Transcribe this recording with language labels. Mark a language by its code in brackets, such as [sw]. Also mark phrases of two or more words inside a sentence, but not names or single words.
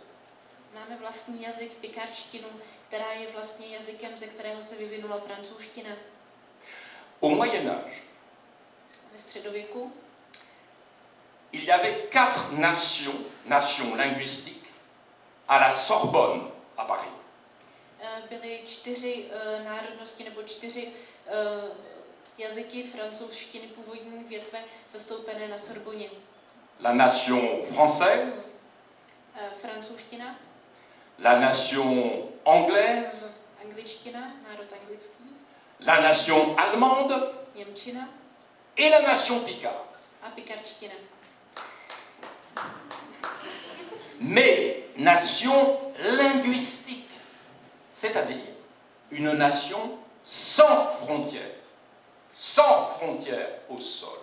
[cs] Máme vlastní jazyk, pikárštinu, která je vlastně jazykem, ze kterého se vyvinula francouzština. [fr] Au Moyen Âge, [cs] ve středověku, [fr] il y avait 4 nations linguistiques à la Sorbonne à Paris. [cs] Byly 4 národnosti nebo 4 jazyky francouzštiny původní větve zastoupené na Sorboně. [fr] La nation française, [cs] francouzština, [fr] la nation anglaise, [cs] angličtina, národ anglický, [fr] la nation allemande [cs] němčina [fr] et la nation picarde. [cs] a pikardština. [fr] Mais nation linguistique, c'est-à-dire une nation sans frontières au sol.